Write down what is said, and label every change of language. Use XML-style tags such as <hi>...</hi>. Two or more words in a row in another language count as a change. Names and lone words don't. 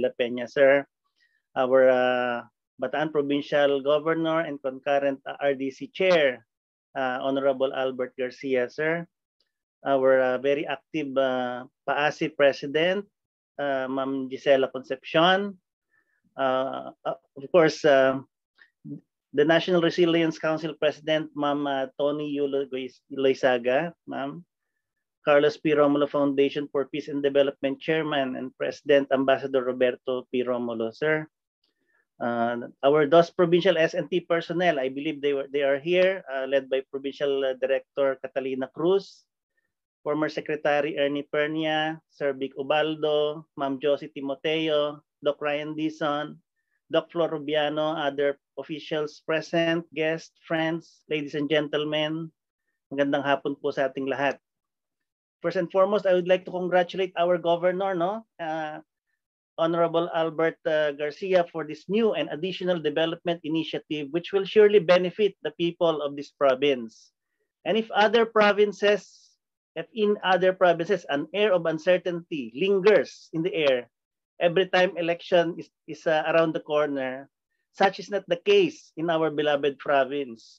<en>la Peña, sir, our Bataan Provincial Governor and concurrent RDC Chair, Honorable Albert Garcia, sir, our very active PAASE President, Ma'am Gisela Concepcion, of course, the National Resilience Council President, Ma'am Tony Yulo Loizaga, Ma'am, Carlos P. Romulo Foundation for Peace and Development Chairman and President Ambassador Roberto P. Romulo, sir. Our DOS Provincial S&T personnel, I believe they are here, led by Provincial Director Catalina Cruz, former Secretary Ernie Pernia, Sir Vic Ubaldo, Ma'am Josie Timoteo, Doc Ryan Dizon, Doc Flor Rubiano, other officials present, guests, friends, ladies and gentlemen,</en> <tl>magandang hapon po sa ating lahat.</tl> <en>First and foremost, I would like to congratulate our governor, Honorable Albert Garcia, for this new and additional development initiative, which will surely benefit the people of this province. And if in other provinces, an air of uncertainty lingers in the air every time election is around the corner, such is not the case in our beloved province.</en>